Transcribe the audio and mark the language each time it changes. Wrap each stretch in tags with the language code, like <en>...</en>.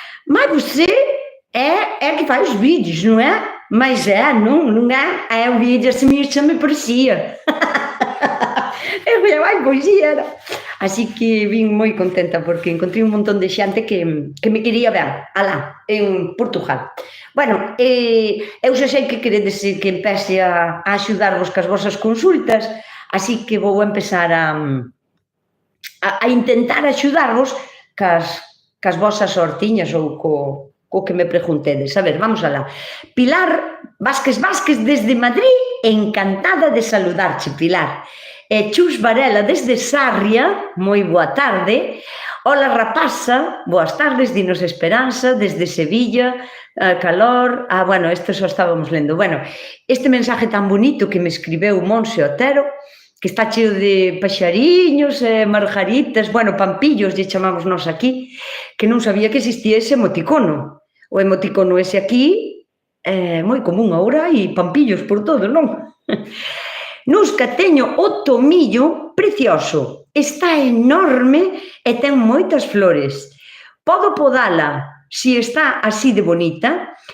<pt>Mas você é que faz os vídeos, não é? Mas não é? É o vídeo assim, me parecia. Eu falei, ai, pois era.</pt> <gl>Así que vin moi contenta porque encontrei un montón de xente que me quería ver, alá, en Portugal. Bueno, eu xa sei que queredes que empece a axudarvos cas vosas consultas, así que vou empezar a intentar axudarvos cas vosas hortiñas ou co que me preguntedes. A ver, vamos alá. Pilar Vázquez desde Madrid, encantada de saludarche, Pilar. Chus Varela desde Sarria, moi boa tarde. Hola rapaza, boas tardes, dinos Esperanza, desde Sevilla, calor. Bueno, isto só estábamos lendo. Bueno, este mensaje tan bonito que me escribeu Monse Otero, que está cheo de paxariños, margaritas, bueno, pampillos, lle chamamos nós aquí, que non sabía que existía ese emoticono. O emoticono ese aquí é moi común agora, hai pampillos por todo, non? Nusca teño o tomillo precioso, está enorme e ten moitas flores. Podo podala se está así de bonita?</gl>